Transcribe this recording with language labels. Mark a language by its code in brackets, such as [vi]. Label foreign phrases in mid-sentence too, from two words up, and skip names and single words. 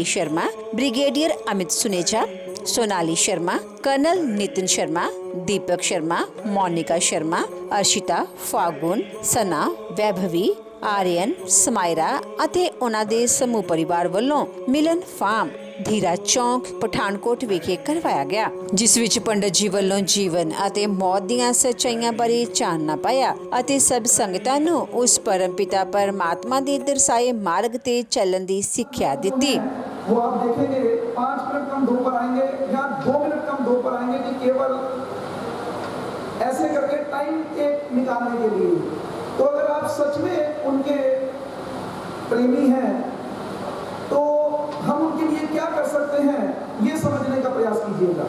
[pa] ਸ਼ਰਮਾ, ਬ੍ਰਿਗੇਡੀਅਰ ਅਮਿਤ ਸੁਨੇਜਾ, सोनाली शर्मा, कर्नल नितिन शर्मा, दीपक शर्मा, मोनिका शर्मा, अर्शिता, फागुन, सना, वैभवी, आर्यन, समायरा ਅਤੇ ਉਹਨਾਂ ਦੇ ਸਮੂਹ ਪਰਿਵਾਰ ਵੱਲੋਂ ਮਿਲਨ ਫਾਰਮ ਧੀਰਾ ਚੌਂਕ ਪਠਾਨਕੋਟ ਵਿਖੇ ਕਰਵਾਇਆ ਗਿਆ, ਜਿਸ ਵਿੱਚ ਪੰਡਤ ਜੀ ਵੱਲੋਂ ਜੀਵਨ ਅਤੇ ਮੌਤ ਦੀਆਂ ਸੱਚਾਈਆਂ ਬਾਰੇ ਚਾਨਣਾ ਪਾਇਆ ਅਤੇ ਸਭ ਸੰਗਤਾਂ ਨੂੰ ਉਸ ਪਰਮਪਿਤਾ ਪਰਮਾਤਮਾ ਦੇ ਦਰਸਾਏ ਮਾਰਗ ਤੇ ਚੱਲਣ ਦੀ ਸਿੱਖਿਆ ਦਿੱਤੀ। [hi] वो आप देखेंगे 5 मिनट कम 2 पर आएंगे या 2 मिनट कम 2 पर आएंगे कि केवल ऐसे करके टाइम एक निकालने के लिए। तो अगर आप सच में उनके प्रेमी हैं तो हम उनके लिए क्या कर सकते हैं, ये समझने का प्रयास कीजिएगा।